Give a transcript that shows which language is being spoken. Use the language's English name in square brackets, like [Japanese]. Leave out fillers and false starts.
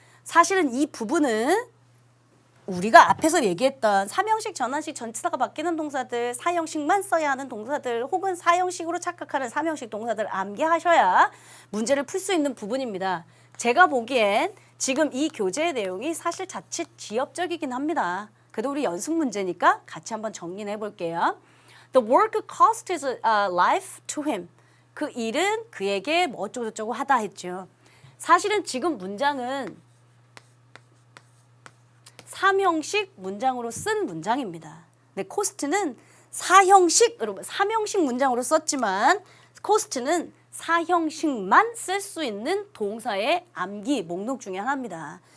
[Korean] 사실은 이 부분은 우리가 앞에서 얘기했던 삼형식, 전환식, 전치사가 바뀌는 동사들, 사형식만 써야 하는 동사들 혹은 사형식으로 착각하는 삼형식 동사들 암기하셔야 문제를 풀 수 있는 부분입니다. 제가 보기엔 지금 이 교재의 내용이 사실 자칫 지엽적이긴 합니다. 그래도 우리 연습 문제니까 같이 한번 정리해 볼게요. [English] The work cost his life to him. [Korean] 그 일은 그에게 뭐 어쩌고저쩌고 하다 했죠. 사실은 지금 문장은 삼형식 문장으로 쓴 문장입니다. 근데 코스트는 삼형식 문장으로 썼지만 코스트는 사형식만 쓸 수 있는 동사의 암기 목록 중에 하나입니다.